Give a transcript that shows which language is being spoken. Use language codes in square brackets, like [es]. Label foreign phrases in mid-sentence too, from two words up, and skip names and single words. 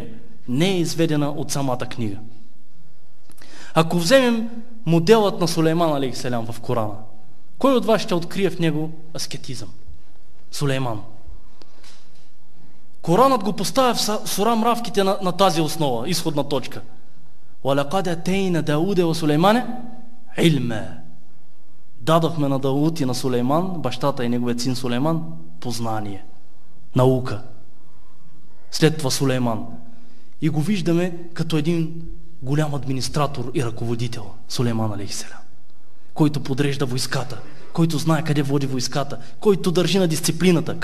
[bg] Не е изведена от самата книга. Ако вземем моделът на Сулейман алейхиссалям в Корана, кой от вас ще открие в него аскетизъм? Сулейман. Коранът го поставя в сура Мравките на тази основа, изходна точка. [ar] وَلَقَدْ أَتَيْنَا دَاوُودَ وَسُلَيْمَانَ عِلْمًا. [bg] Дадохме на Дауд и на Сулейман, бащата и неговият син Сулейман, познание, наука. След това Сулейман. И го виждаме като един голям администратор и ръководител, Сулейман алейхиссалям, който подрежда войската, който знае къде води войската, който държи на дисциплината.